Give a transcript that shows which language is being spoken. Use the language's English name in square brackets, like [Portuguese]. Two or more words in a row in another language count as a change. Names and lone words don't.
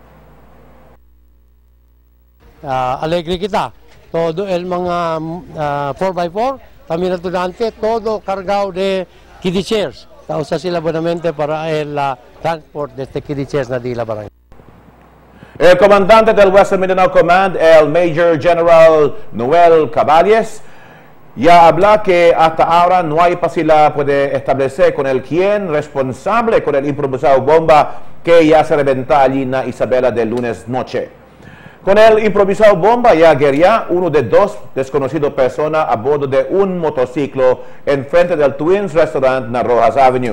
[Chavacano] Alegre kita. Todo el mga 4x4, kami na estudyante, todo cargado de [English] kiddie chairs. [Chavacano] Kausa sila bonamente para el transport de este [English] kiddie chairs [Chavacano] na dila barangay. El comandante del Western Mindanao Command, el Major General Noel Caballes, ya habla que hasta ahora no hay pa sila puede establecer con el quien responsable con el improvisado bomba que ya se reventó allí na Isabela del lunes noche. Con el improvisado bomba ya guerría uno de 2 desconocidos personas a bordo de un motociclo en frente del Twins Restaurant na Rojas Avenue.